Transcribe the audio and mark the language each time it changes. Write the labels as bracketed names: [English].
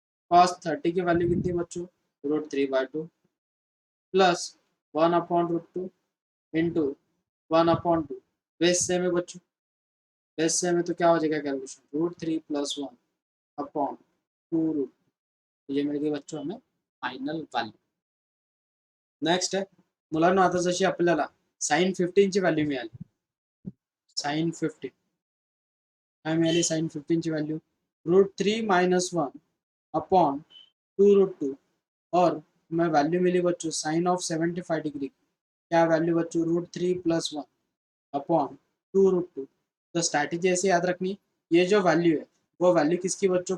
[Hindi] Cos 30 की value कितनी बच्चों? √3/2 प्लस 1/√2 इंटू 1/2। बेस सेम है बच्चों, बेस सेम है तो क्या हो जाएगा कैलकुलेशन? √3 + 1/2√। ये मिल गई बच्चों हमें फायनल वैल्यू। [Marathi] नेक्स्ट आहे, मुलांना आता जशी आपल्याला साइन 15 ची व्हॅल्यू मिळाली, साइन 15 काय मिळाली? साइन 15 ची व्हॅल्यू [Hindi] √3 - 1/2√2 और हमें वैल्यू मिली बच्चों साइन ऑफ 75 डिग्री। क्या वैल्यू बच्चों? √3 + 1/2√2। तो स्ट्रैटेजी ऐसे याद रखनी, ये जो वैल्यू है वो वैल्यू किसकी बच्चों?